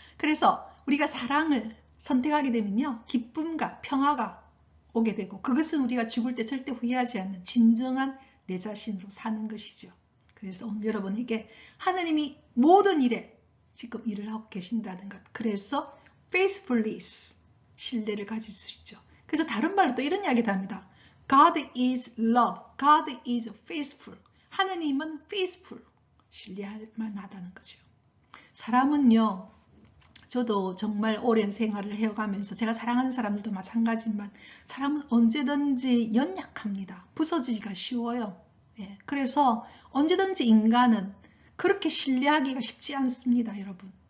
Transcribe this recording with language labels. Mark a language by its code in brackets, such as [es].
[ko] 그래서 우리가 사랑을 선택하게 되면요. 기쁨과 평화가 오게 되고 그것은 우리가 죽을 때 절대 후회하지 않는 진정한 내 자신으로 사는 것이죠. 그래서 오늘 여러분에게 하나님이 모든 일에 지금 일을 하고 계신다는 것. 그래서 faithfulness, 신뢰를 가질 수 있죠. 그래서 다른 말로 또 이런 이야기도 합니다. [en] God is love, God is faithful. [ko] 하나님은 faithful, 신뢰할 만하다는 거죠. 사람은요. 저도 정말 오랜 생활을 해가면서 제가 사랑하는 사람들도 마찬가지지만 사람은 언제든지 연약합니다. 부서지기가 쉬워요. 예, 그래서 언제든지 인간은 그렇게 신뢰하기가 쉽지 않습니다. 여러분.